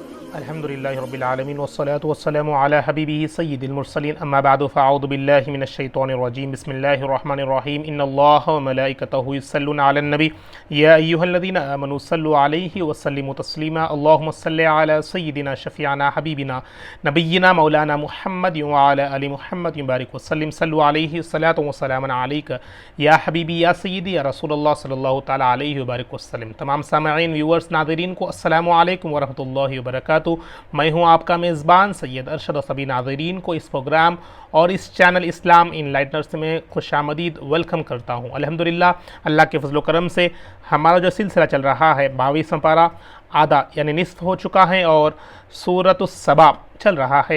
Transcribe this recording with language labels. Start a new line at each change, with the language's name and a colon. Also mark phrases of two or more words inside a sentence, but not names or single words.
Arabic: الحمد لله رب العالمين والصلاة والسلام على حبيبه سيد المرسلين أما بعد فأعوذ بالله من الشيطان الرجيم بسم الله الرحمن الرحيم إن الله وملائكته يصلون على النبي يا أيها الذين آمنوا صلوا عليه وسلموا تسليما اللهم صل على سيدنا شفيعنا حبيبنا نبينا مولانا محمد وعلى آل محمد بارك وسلم صلوا عليه صلاة وسلام عليك يا حبيبي يا سيدي يا رسول الله صلى الله تعالى عليه وبارك وسلم.
Urdu: تمام سامعین ویورز ناظرین کو
Arabic: السلام عليكم ورحمة الله وبركاته.
Urdu: میں ہوں آپ کا میزبان سید ارشد اور سبھی ناظرین کو اس پروگرام اور اس چینل اسلام اینلائٹنرز میں خوش آمدید ویلکم کرتا ہوں. الحمدللہ اللہ کے فضل کرم سے ہمارا جو سلسلہ چل رہا ہے 22واں پارہ آدھا یعنی نصف ہو چکا ہے اور سورۃ السبا چل رہا ہے.